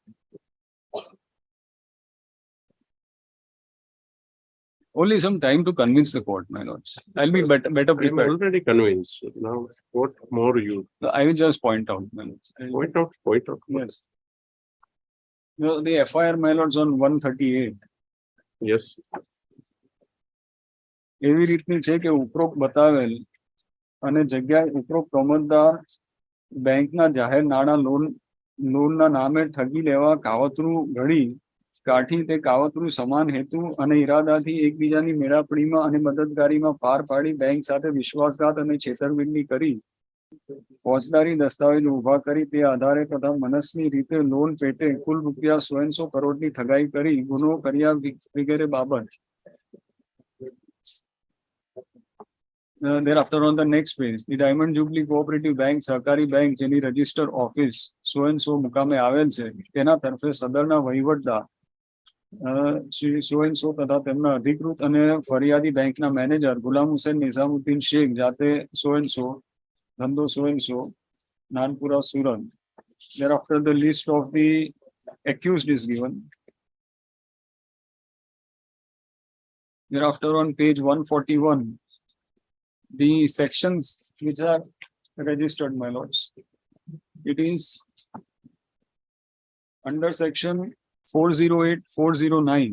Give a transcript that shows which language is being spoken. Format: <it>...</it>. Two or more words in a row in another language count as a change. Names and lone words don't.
<en>Only some time to convince the court, my lords. I'll be better I'm prepared. already convinced. Now, what more you I will just point out, my lords. point out? Point out. Yes. No, the FIR, my lords, on 138. Yes.</en> <gu>એવી રીતની છે કે ઉપરોક્ત બતાવેલ અને જગ્યા ઉપરોક્ત અમલદાર બેંકના જાહેર નાણાં લોનના નામે ઠગી લેવા કાવતરું ઘડી કાઠી તે કાવતરું સમાન હેતુ અને ઈરાદાથી એકબીજાની મેળાપડીમાં અને મદદગારીમાં પાર પાડી બેંક સાથે વિશ્વાસઘાત અને છેતરપિંડી કરી ફોજદારી દસ્તાવેજ ઉભા કરી તે આધારે તથા મનસ્વી રીતે લોન પેટે કુલ રૂપિયા 100 કરોડની ઠગાઈ કરી ગુનો કર્યા વગેરે બાબત.</gu> <en>Thereafter on the next page, the Diamond Jubilee Cooperative Bank, Sahkari Bank,</en> <gu>જેની</gu> <en>register office so and so</en> <gu>મુકામે આવેલ છે તેના તરફે સદરના વહીવટદાર શ્રી</gu> <en>so and so</en> <gu>તથા તેમના અધિકૃત અને ફરિયાદી બેંકના મેનેજર ગુલામ હુસેન નિઝામુદ્દીન શેખ જાતે</gu> <en>so and so</en> <gu>ધંધો</gu> <en>so and so</en> <gu>નાનપુરા સુરત.</gu> <en>Thereafter the list of the accused is given. Thereafter on page 141, the sections which are registered, my lords. It is under section 408, 409.</en>